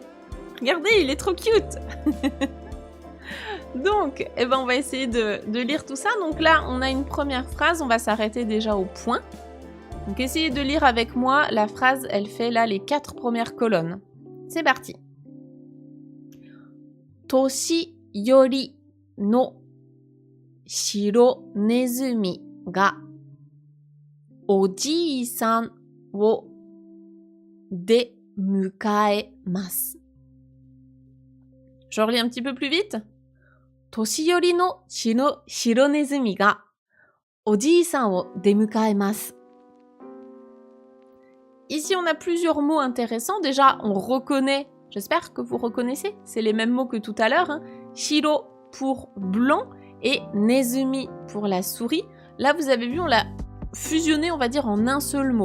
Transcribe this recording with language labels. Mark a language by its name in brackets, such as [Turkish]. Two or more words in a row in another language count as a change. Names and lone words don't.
[French] Regardez, il est trop cute. Donc, eh ben, on va essayer de lire tout ça. Donc là, on a une première phrase. On va s'arrêter déjà au point. Donc, essayez de lire avec moi. La phrase, elle fait là les 4 premières colonnes. C'est parti. [Japanese] 年寄りの白ネズミがおじさんを出迎えます. [French] Je relis un petit peu plus vite. [Japanese] 年寄りの白ネズミがおじさんを出迎えます. [French] Ici, on a plusieurs mots intéressants. Déjà, on reconnaît, j'espère que vous reconnaissez, c'est les mêmes mots que tout à l'heure. Hein. Shiro pour blanc et nezumi pour la souris. Là, vous avez vu, on l'a fusionné, on va dire, en un seul mot.